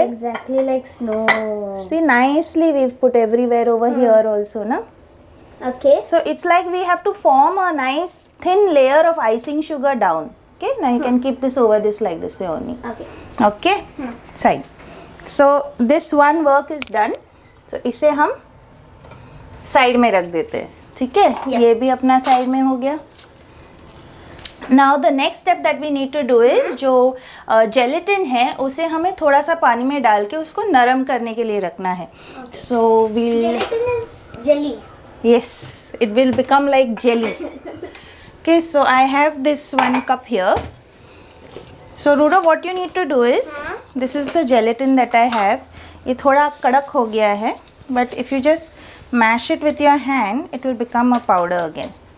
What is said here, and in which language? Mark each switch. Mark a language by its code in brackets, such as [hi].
[en] It looks exactly like snow. See, nicely we've put everywhere over here also, na? Okay. So it's like we have to form a nice thin layer of icing sugar down. Okay, now you can keep this over this like this way only. Okay. Okay, side. So this one work is done. [hi] So इसे हम side में रख देते हैं. ठीक है? [en] Yeah. [hi] ये भी अपना side में हो गया. [en] Now the next step that we need to do is [hi] जो gelatin है उसे हमें थोड़ा सा पानी में डाल के उसको नरम करने के लिए रखना है. [en] So we'll Gelatin is jelly. yes, it will become like jelly. Okay, so I have this 1 cup here. So Rudo, what you need to do is this is the gelatin that I have. [hi] ये थोड़ा कड़क हो गया है, [en] but if you just mash it with your hand, it will become a powder again.